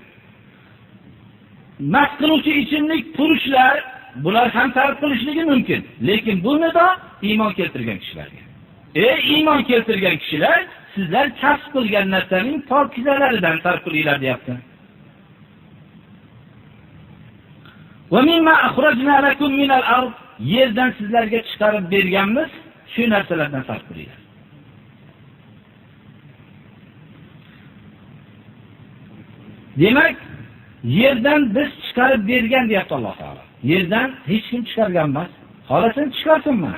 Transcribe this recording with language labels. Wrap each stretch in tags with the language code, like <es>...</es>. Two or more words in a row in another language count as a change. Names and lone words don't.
<uz>Mast qiluvchi ichimlik purushlar bular ham sarf qilishligi mumkin. Lekin bu nido iymon keltirgan kishilarga. Ey iymon keltirgan kishilar, sizlar kasb qilgan narsaning pokizalaridan sarf qilinglar deyapti.</uz> <ar>ومما أخرجنا لكم من الأرض,</ar> <uz>yerdan sizlarga chiqarib berganmiz, shu narsalardan sarf qilinglar. Demak, yerdan biz chiqarib bergan deyapti Alloh taolo. Yerdan hech kim chiqargan emas. Xohlasin chiqarsin mana.</uz>